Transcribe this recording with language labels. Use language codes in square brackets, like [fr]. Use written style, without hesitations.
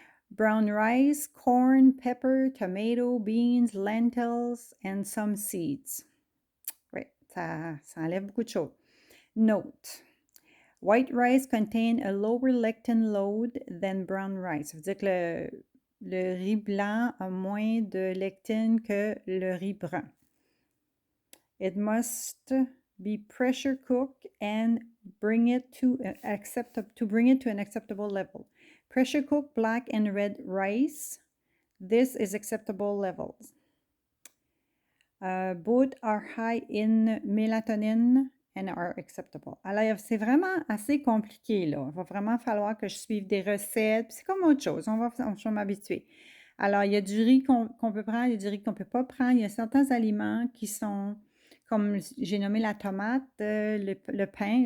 [en] Brown rice, corn, pepper, tomato, beans, lentils and some seeds. [fr] Oui, ça enlève beaucoup de choses. [en] Note. White rice contain a lower lectin load than brown rice. [fr] Ça veut dire que le riz blanc a moins de lectine que le riz brun. [en] It must be pressure cooked and bring it to an acceptable level. Pressure cooked black and red rice. This is acceptable levels. Both are high in melatonin and are acceptable. [fr] Alors, c'est vraiment assez compliqué, là. Il va vraiment falloir que je suive des recettes. C'est comme autre chose. Je vais m'habituer. Alors, il y a du riz qu'on peut prendre, il y a du riz qu'on ne peut pas prendre. Il y a certains aliments qui sont, comme j'ai nommé la tomate, le pain.